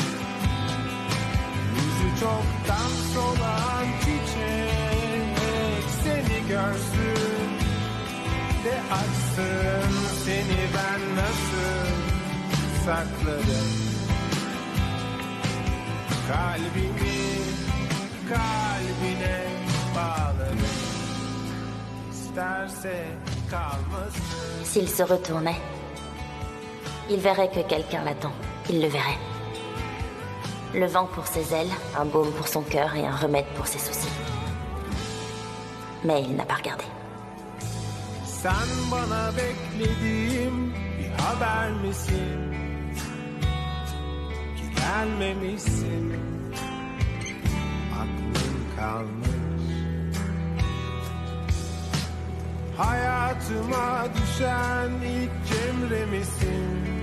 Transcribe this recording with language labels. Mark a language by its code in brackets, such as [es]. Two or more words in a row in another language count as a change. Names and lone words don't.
[tr] Yüzü çoktan solan çiçek seni görsün de açsın. Seni ben nasıl saklarım? Kalbimi kalbine bağlarım. İsterse kalmasın. [fr] S'il se retournait, il verrait que quelqu'un l'attend. Il le verrait. Le vent pour ses ailes, un baume pour son cœur et un remède pour ses soucis. Mais il n'a pas regardé. [tr] Sen bana beklediğim bir haber misin? Ki gelmemişsin. Aklın kalmış. Hayatıma düşen ilk cemre misin?